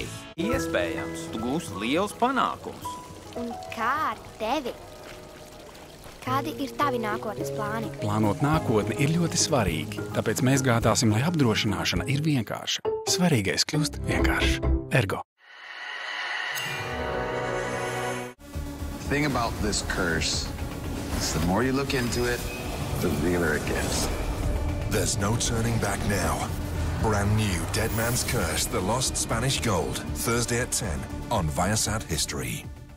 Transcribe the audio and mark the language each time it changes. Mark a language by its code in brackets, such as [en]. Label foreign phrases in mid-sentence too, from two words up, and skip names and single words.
[lv] Iespējams, tu gūsi liels panākums. Un kā ar tevi? Kādi ir tavi nākotnes plāni? Plānot nākotni ir ļoti svarīgi, tāpēc mēs gādāsim, lai apdrošināšana ir vienkārša. Svarīgais kļūst vienkārši. Ergo. [en] The thing about this curse is the more you look into it, the realer it gets. There's no turning back now. Brand new Dead Man's Curse, The Lost Spanish Gold, Thursday at 10 on Viasat History.